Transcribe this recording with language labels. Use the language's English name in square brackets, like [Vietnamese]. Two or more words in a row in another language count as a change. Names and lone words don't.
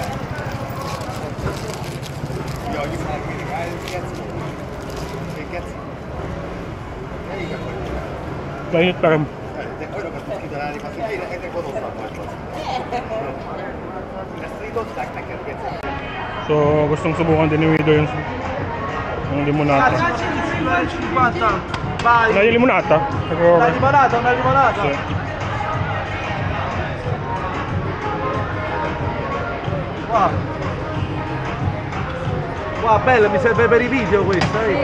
[Filipino] Mainit pa rin. So, gustong subukan din ni Wido yung limonata. [Italian] Una di limonata? Una limonata. Sì. Wow, bella, mi serve per i video questa.